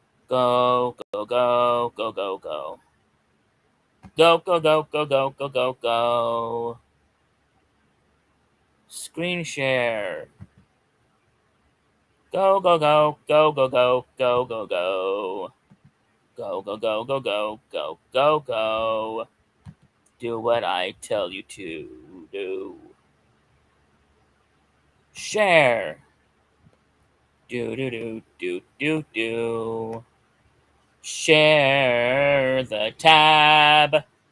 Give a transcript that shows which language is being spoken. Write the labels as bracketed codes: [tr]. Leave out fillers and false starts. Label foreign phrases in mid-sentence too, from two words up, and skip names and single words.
[en] Go, go, go, go, go, go. Go, go, go, go, go, go, go, go. Screen share. Go, go, go, go, go, go, go, go, go. Go, go, go, go, go, go, go, go. Do what I tell you to do. Share. Do, do, do, do, do, do. Share the tab.